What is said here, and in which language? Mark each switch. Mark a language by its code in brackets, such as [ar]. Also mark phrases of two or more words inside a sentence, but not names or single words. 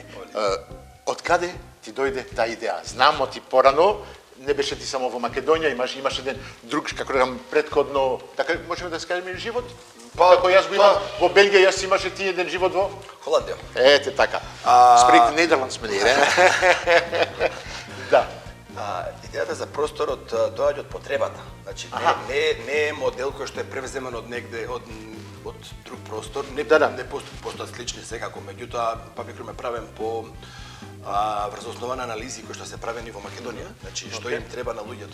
[mk] Од каде ти дојде таа идеја? Знамо ти порано, не беше ти само во Македонија, имаш еден друг, како да кажам, претходно, така можеме да скажеме живот? Како јас го имам во Белгија, јас имаше ти еден живот во Холандија. Ете така. [nl] Spreek Nederlands, meneer. [mk] Да. Идејата за просторот доаѓа од потребата. Значи не е модел кој што е превземен од негде од друг простор, не постојат слични секако, меѓутоа папикрум е правен по врз основа на анализи кои што се правени во Македонија, значи што им треба на луѓето.